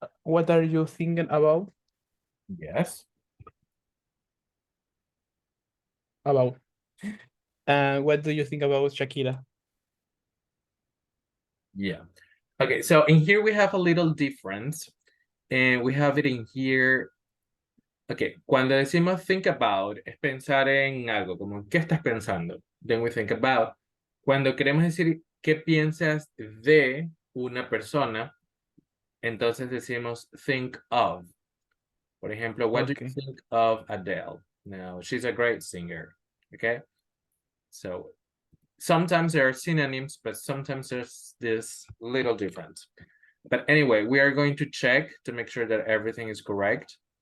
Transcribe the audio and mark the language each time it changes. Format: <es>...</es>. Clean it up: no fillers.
<en>What are you thinking about? Yes. About. What do you think about Shakira? Yeah. Okay, so in here we have a little difference. And we have it in here.</en> <es>Okay, cuando decimos</es> <en>think about,</en> <es>es pensar en algo, como ¿qué estás pensando?</es> <en>Then we think about.</en> <es>Cuando queremos decir qué piensas de una persona, entonces decimos</es> <en>think of.</en> <es>Por ejemplo,</es> <en>what do you think of Adele? Now, she's a great singer, okay? So, sometimes there are synonyms, but sometimes there's this little difference. But anyway, we are going to check to make sure that everything is correct.</en>